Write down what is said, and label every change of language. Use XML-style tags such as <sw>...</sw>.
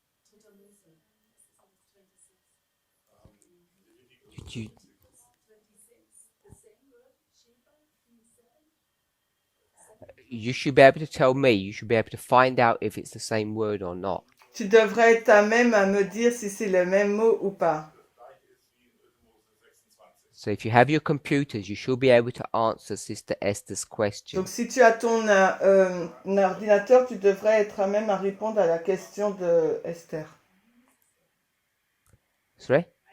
<de>Dritter Mose.</de> <en>26. Did you, 26. The same word, Sheba, in 7. you should be able to tell me. You should be able to find out if it's the same word or not.</en> <fr>Tu devrais être à même à me dire si c'est le même mot ou pas.</fr> <en>So if you have your computers, you should be able to answer Sister Esther's question.</en> <fr>Donc si tu as ton ordinateur, tu devrais être à même à répondre à la question de Esther.</fr> <en>Sorry?</en>